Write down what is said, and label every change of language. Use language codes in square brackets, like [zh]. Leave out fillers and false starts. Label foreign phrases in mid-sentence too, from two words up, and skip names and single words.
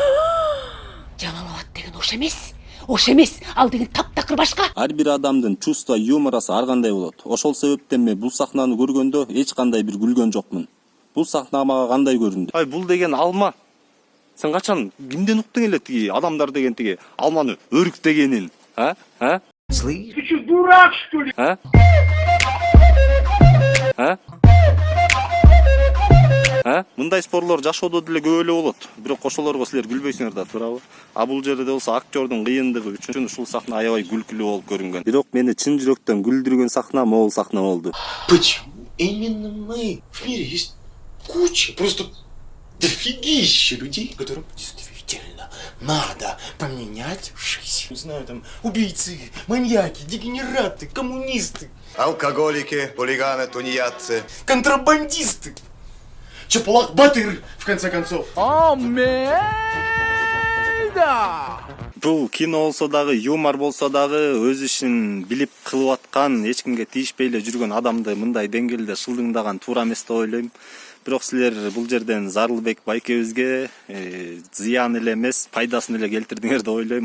[ky] Жалалабад деген ош эмес. Ош эмес, ал деген таптакыр башка. Ар бир адамдын чувство, юморасы ар кандай болот. Ошол себептен мен бул сахнаны көргөндө эч кандай бир күлгөн жокмун. Бул сахна мага кандай көрүндү? Ай, бул деген алма. Сен качан кимден уктуң эле тиги адамдар деген тиги алманы өрүктөгенин? А? [ru] Слышь? Ты что, дурак, что ли? А? [ky] Мындай спорлор жашоодо деле көп эле болот. Бирок ошолорго силер күлбөйсүңөр да, туурабы? А бул жерде болсо актёрдун кыйындыгы үчүн ушул сахна аябай күлкүлүү болуп көрүнгөн. Бирок мени чын жүрөктөн күлдүргөн сахна могул сахна болду. [ru] Почему именно мы? В мире есть куча, просто дофигища людей, которым действительно надо поменять жизнь. Не знаю, там, убийцы, маньяки, дегенераты, коммунисты, Алкоголики, хулиганы, тунеядцы. контрабандисты. Чапалак Батыр, в конце концов. [ky] Бул кино болсо дагы, юмор болсо дагы өз ишин билип кылып аткан, эч кимге тийишпей эле жүргөн адамды мындай деңгээлде шылдыңдаган туура эмес деп ойлойм. Бирок силер бул жерден Зарылбек байкебизге зыян эле эмес, пайдасын эле келтирдиңер деп ойлойм.